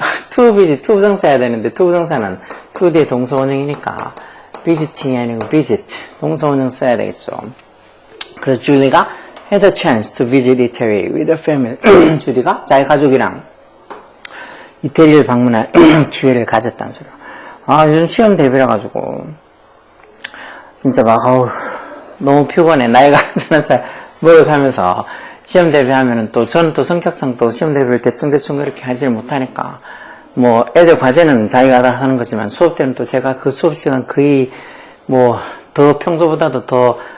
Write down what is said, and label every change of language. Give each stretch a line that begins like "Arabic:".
Korean: to visit, 투부정사 해야 되는데 투부정사는 to 뒤에 동사원형이니까 visiting이 아니고 visit, 동사원형 써야 되겠죠. 그래서 줄리가
English: had a chance to visit Italy with her family.
Korean: 주디가 자기 가족이랑 이태리를 방문할 기회를 가졌다는 소리야. 요즘 시험 대비라 가지고 진짜 막 너무 피곤해. 나이가 한살 살 먹어가면서 시험 대비하면은 또 저는 또 성격상 또 시험 대비를 대충 그렇게 하지를 못하니까 뭐 애들 과제는 자기가 알아서 하는 거지만 수업 때는 또 제가 그 수업 시간 거의 뭐 더 평소보다도 더